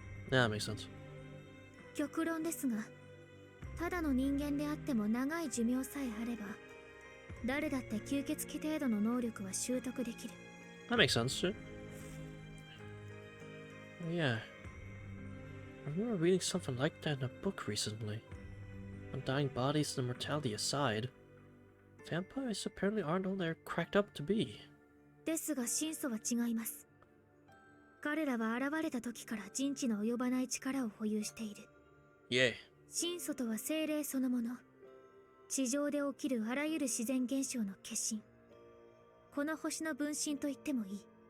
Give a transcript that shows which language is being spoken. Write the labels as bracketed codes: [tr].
[en] Yeah, that makes sense. [ja] 極論ですが、ただの人間であっても長い寿命さえあれば、誰だって吸血鬼程度の能力は習得できる。 [en] That makes sense, too. Yeah. I remember reading something like that in a book recently. Undying bodies and immortality aside, vampires apparently aren't all they're cracked up to be. [ja] ですが神祖は違います。彼らは現れた時から人知の及ばない力を保有している。 [en] Yeah. [ja] 神祖とは精霊そのもの。地上で起きるあらゆる自然現象の化身。この星の分身と言ってもいい。